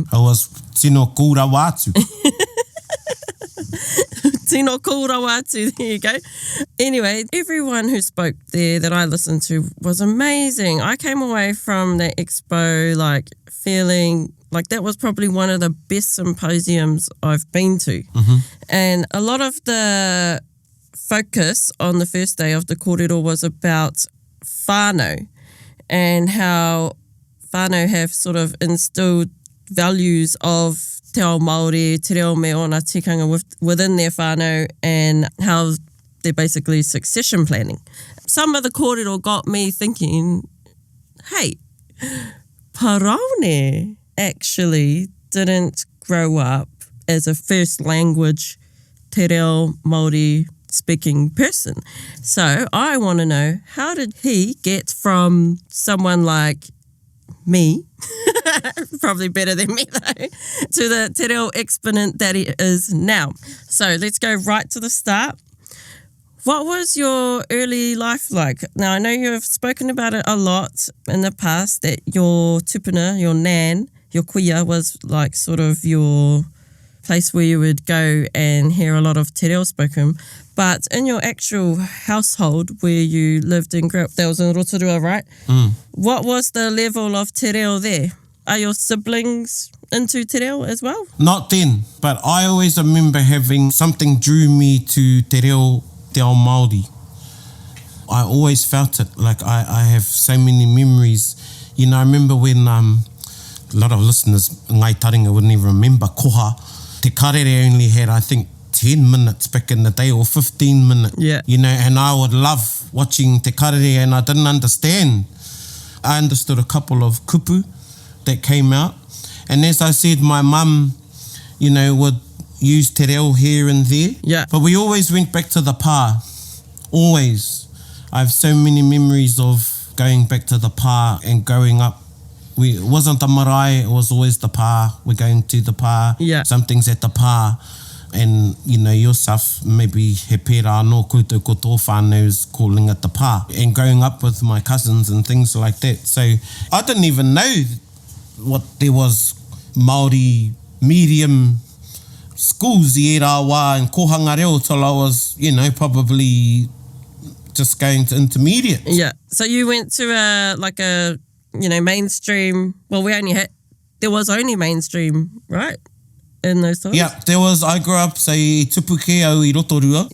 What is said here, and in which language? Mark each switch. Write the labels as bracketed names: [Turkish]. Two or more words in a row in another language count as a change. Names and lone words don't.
[English] It was [Māori] tino kura watu. Tino kōrawatu, [English] there you go. Anyway, everyone who spoke there that I listened to was amazing. I came away from the expo like feeling like that was probably one of the best symposiums I've been to. Mm-hmm. And a lot of the focus on the first day of the kōrero was about whānau and how whānau have sort of instilled values of [Māori] te ao Māori, te reo me ona tikanga [English] within their whānau, and how they're basically succession planning. Some of the kōrero got me thinking, hey, Paraone actually didn't grow up as a first language [Māori] te reo Māori [English] speaking person. So I want to know, how did he get from someone like me, probably better than me though, to the [Māori] te reo [English] exponent that he is now? So let's go right to the start. What was your early life like? Now, I know you've spoken about it a lot in the past, that your tupuna, your nan, your kuia was like sort of your place where you would go and hear a lot of [Māori] te reo [English] spoken. But in your actual household where you lived and grew up, that was in Rotorua, right? What was the level of [Māori] te reo [English] there? Are your siblings into [Māori] te reo [English] as well? Not then, but I always remember having something drew me to [Māori] te reo te ao Māori. [English] I always felt it. Like I have so many memories. You know, I remember when a lot of listeners, ngai Taringa, wouldn't even remember koha. Te karere only had, I think, 10 minutes back in the day, or 15 minutes. Yeah. You know, and I would love watching te karere, and I didn't understand. I understood a couple of kupu that came out. And as I said, my mum, you know, would use [Māori] te reo [English] here and there. Yeah. But we always went back to the pā. Always. I have so many memories of going back to the pā and growing up. It wasn't the marae, it was always the pā. We're going to the pā. Yeah. Something's at the pā. And, you know, yourself, maybe [Māori] he pērā anō koutou ko tō whānau's [English] calling it the pā. And growing up with my cousins and things like that. So I didn't even know what there was Māori medium schools [Māori] i era wā [English] and [Māori] kohanga reo [English] till I was, you know, probably just going to intermediate. Yeah. So you went to a mainstream. Well, there was only mainstream, right? In those times? Yeah, I grew up, say, [Māori] tupuke au i Rotorua.